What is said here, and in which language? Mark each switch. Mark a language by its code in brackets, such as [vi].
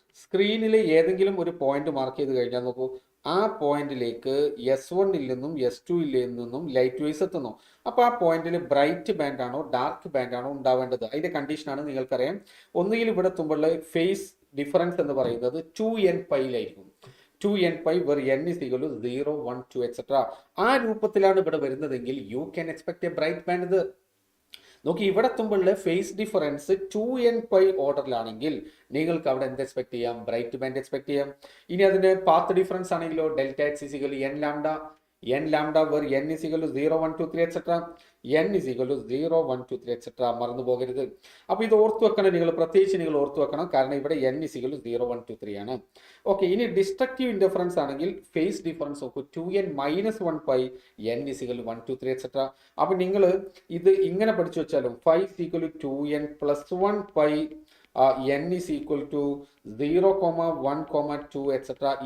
[ml] സ്ക്രീനിൽ ഏതെങ്കിലും ഒരു പോയിന്റ് മാർക്ക് ചെയ്ത് കഴിഞ്ഞാൽ നോക്കൂ, ആ പോയിന്റിലേക്ക് S1ൽ നിന്നും S2ൽ നിന്നും ലൈറ്റ് വേസ് എത്തുന്നു. അപ്പോൾ ആ പോയിന്റിൽ ബ്രൈറ്റ് ബാൻഡ് ആണോ ഡാർക്ക് ബാൻഡ് ആണോ ഉണ്ടാവേണ്ടത്? അതിന്റെ കണ്ടീഷനാണ് നിങ്ങൾക്കറിയാം. ഒന്നുകിൽ ഇവിടെ എത്തുമ്പോൾ ഫേസ് ഡിഫറൻസ് എന്ന് പറയുന്നത് 2n πയിലായിരിക്കും. [en] 2n π where n is equal to 0, 1, 2 etc. [ml] ആ രൂപത്തിലാണ് ഇവിടെ വരുന്നതെങ്കിൽ [en] You can expect a bright band. [ml] നോക്കി, ഇവിടെ എത്തുമ്പോഴുള്ള ഫേസ് ഡിഫറൻസ് 2n π ഓർഡറിലാണെങ്കിൽ നിങ്ങൾക്ക് അവിടെ എന്ത് എക്സ്പെക്ട് ചെയ്യാം? ബ്രൈറ്റ് ബാൻഡ് എക്സ്പെക്ട് ചെയ്യാം. ഇനി അതിന്റെ പാത്ത് ഡിഫറൻസ് ആണെങ്കിലോ [en] Δx is equal to n lambda where n is equal to 0, 1, 2, 3 etc. n is equal to 0, 1, 2, 3 etc. [ml] മറന്നു പോകരുത്. അപ്പോൾ ഇത് ഓർത്തു വെക്കണം, പ്രത്യേകിച്ച് നിങ്ങൾ ഓർത്തു വെക്കണം. കാരണം ഇവിടെ n is equal to 0, 1, 2, 3 ആണ്. ഓക്കെ, ഇനി ഡിസ്ട്രക്റ്റീവ് ഇൻഡിഫറൻസ് ആണെങ്കിൽ ഫേസ് ഡിഫറൻസ് നോക്കൂ, 2n - 1π n is equal to 1, 2, 3 etc. അപ്പോൾ നിങ്ങൾ ഇത് ഇങ്ങനെ പഠിച്ചു വെച്ചാലും [en] 5 is equal to 2n + 1π n is equal to 0, 1, 2 etc.